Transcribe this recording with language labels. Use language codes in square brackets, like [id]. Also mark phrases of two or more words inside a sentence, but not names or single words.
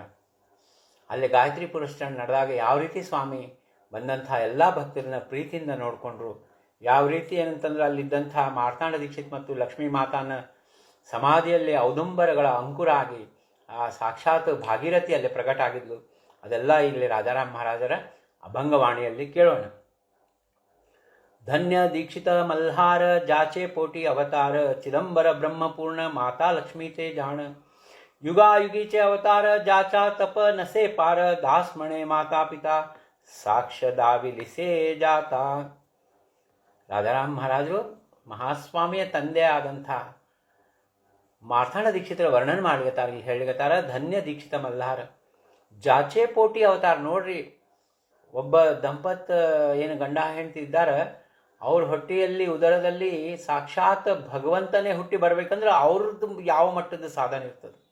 [kn] ಅಲ್ಲಿ ಗಾಯತ್ರಿ ಪುರಸ್ಚರಣ ನಡೆದಾಗ ಯಾವ ರೀತಿ ಸ್ವಾಮಿ ಬಂದಂಥ ಎಲ್ಲ ಭಕ್ತರನ್ನ ಪ್ರೀತಿಯಿಂದ ನೋಡಿಕೊಂಡ್ರು, ಯಾವ ರೀತಿ ಏನಂತಂದ್ರೆ ಅಲ್ಲಿದ್ದಂಥ ಮಾರ್ತಾಂಡ ದೀಕ್ಷಿತ್ ಮತ್ತು ಲಕ್ಷ್ಮೀ ಮಾತಾನ ಸಮಾಧಿಯಲ್ಲಿ ಔದುಂಬರಗಳ ಅಂಕುರ ಆಗಿ ಆ ಸಾಕ್ಷಾತ್ ಭಾಗೀರಥಿಯಲ್ಲಿ ಪ್ರಕಟ ಆಗಿದ್ಲು. ಅದೆಲ್ಲ ಇಲ್ಲಿ ರಾಜಾರಾಮ್ ಮಹಾರಾಜರ ಅಭಂಗವಾಣಿಯಲ್ಲಿ ಕೇಳೋಣ. [mr] धन्य दीक्षित मल्हार ज्याचे पोटी अवतार, चिदंबर ब्रह्मपूर्ण माता लक्ष्मी ते जाण. युगायुगीचे अवतार जाचा तप नसे पार, दास म्हणे माता पिता साक्ष दाविलिसे जाता. [kn] ರಾಜಾರಾಮ್ ಮಹಾರಾಜರು ಮಹಾಸ್ವಾಮಿಯ ತಂದೆ ಆದಂಥ ಮಾರ್ಥಾಂಡ ದೀಕ್ಷಿತರ ವರ್ಣನೆ ಮಾಡ್ಲಿಕತ್ತಾರ. ಇಲ್ಲಿ ಹೇಳಿಗತ್ತಾರ [mr] धन्य दीक्षित मल्हार ज्याचे पोटी अवतार. [kn] ನೋಡ್ರಿ, ಒಬ್ಬ ದಂಪತ್ ಏನು ಗಂಡ ಹೆಂಡತಿ ಇದ್ದಾರ, ಅವ್ರ ಹೊಟ್ಟೆಯಲ್ಲಿ ಉದರದಲ್ಲಿ ಸಾಕ್ಷಾತ್ ಭಗವಂತನೇ ಹುಟ್ಟಿ ಬರ್ಬೇಕಂದ್ರೆ ಅವ್ರದ್ದು ಯಾವ ಮಟ್ಟದ ಸಾಧನೆ ಇರ್ತದೆ.